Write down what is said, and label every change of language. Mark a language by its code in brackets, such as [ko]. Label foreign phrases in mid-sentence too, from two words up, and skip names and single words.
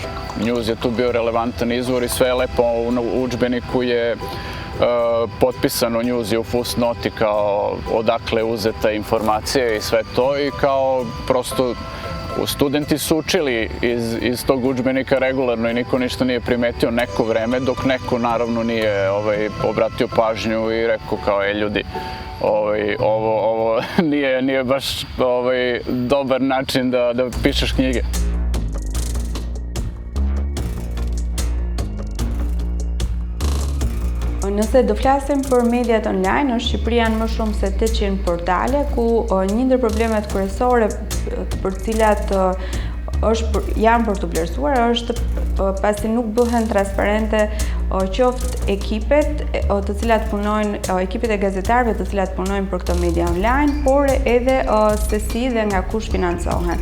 [sr] News je tu bio relevantan izvor i sve je lepo u udžbeniku je potpisano, News je u fusnoti kao odakle uzeta informacija i sve to i kao prosto studenti su učili iz tog udžbenika regularno i niko ništa nije primetio neko vreme, dok neko naravno nije obratio pažnju i rekao kao ljudi, ovo nije baš dobar način da pišeš knjige. [sq] Nëse do flasim për mediat online, në Shqipëri janë më shumë se 800 portale, ku një ndër problemet kryesore për cilat janë për të vlerësuar është pasi nuk bëhen transparente qoftë ekipet të cilat punojnë, ekipet e gazetarëve të cilat punojnë për këto media online, por edhe se si dhe nga kush financohen.